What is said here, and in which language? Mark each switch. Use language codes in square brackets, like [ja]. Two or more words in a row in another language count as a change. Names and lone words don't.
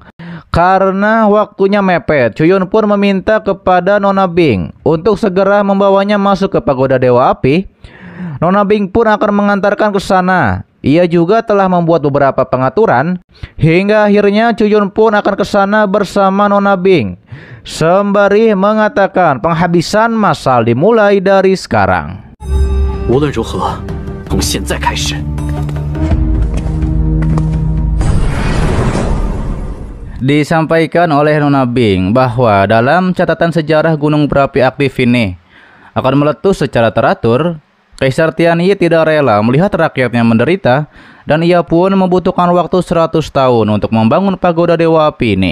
[id] Karena waktunya mepet, Chuyun pun meminta kepada Nona Bing untuk segera membawanya masuk ke Pagoda Dewa Api. Nona Bing pun akan mengantarkan ke sana. Ia juga telah membuat beberapa pengaturan. Hingga akhirnya Chuyun pun akan ke sana bersama Nona Bing, sembari mengatakan penghabisan massal dimulai dari sekarang. [zh] 无论如何，从现在开始。 [id] Disampaikan oleh Nona Bing bahwa dalam catatan sejarah gunung berapi aktif ini akan meletus secara teratur. Kaisar Tianyi tidak rela melihat rakyatnya menderita dan ia pun membutuhkan waktu 100 tahun untuk membangun Pagoda Dewa Api ini.